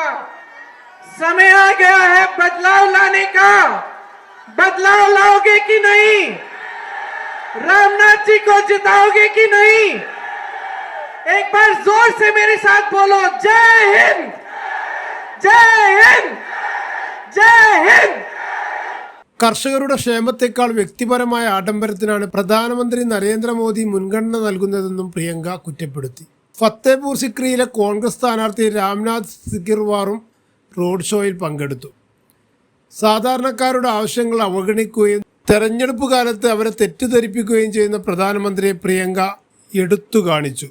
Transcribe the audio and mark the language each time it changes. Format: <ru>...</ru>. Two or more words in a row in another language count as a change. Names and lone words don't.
<hi>समय आ गया है बदलाव लाने का. बदलाव लाओगे कि नहीं? रामनाथ जी को जिताओगे कि नहीं? एक बार जोर से मेरे साथ बोलो, जय हिंद, जय हिंद, जय हिंद.</hi> <ml>കർഷകരുടെ ക്ഷേമത്തെക്കാൾ വ്യക്തിപരമായ ആഡംബരത്തിനാണ് പ്രധാനമന്ത്രി നരേന്ദ്രമോദി മുൻഗണന നൽകുന്നതെന്നും പ്രിയങ്ക കുറ്റപ്പെടുത്തി. ഫത്തേപൂർ സിക്രിയിലെ കോൺഗ്രസ് സ്ഥാനാർത്ഥി രാംനാഥ് സിക്കിർവാറും റോഡ് ഷോയിൽ പങ്കെടുത്തു. സാധാരണക്കാരുടെ ആവശ്യങ്ങൾ അവഗണിക്കുകയും തെരഞ്ഞെടുപ്പ് കാലത്ത് അവരെ തെറ്റിദ്ധരിപ്പിക്കുകയും ചെയ്യുന്ന പ്രധാനമന്ത്രിയെ പ്രിയങ്ക എടുത്തു കാണിച്ചു.</ml>